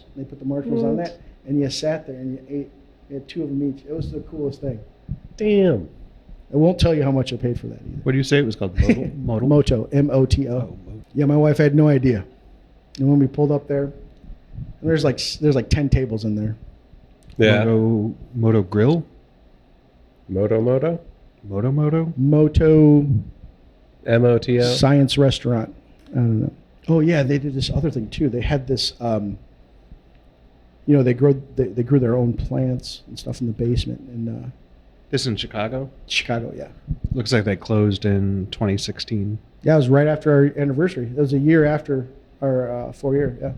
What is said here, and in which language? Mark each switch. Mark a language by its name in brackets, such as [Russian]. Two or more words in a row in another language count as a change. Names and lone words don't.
[English] They put the marshmallows on that, and you sat there and you ate. You had 2 of them each. It was the coolest thing. Damn. I won't tell you how much I paid for that either. What do you say it was called? Moto? Moto, M-O-T-O. Oh, Moto. Yeah, my wife had no idea. And when we pulled up there, there's like 10 tables in there. Yeah. Moto Grill? Moto. Moto? Moto MOTO. Science Restaurant. I don't know. Oh yeah, they did this other thing too. They had this they grew their own plants and stuff in the basement in This in Chicago? Chicago, yeah. Looks like they closed in 2016. Yeah, it was right after our anniversary. It was a year after our 4-year, yeah.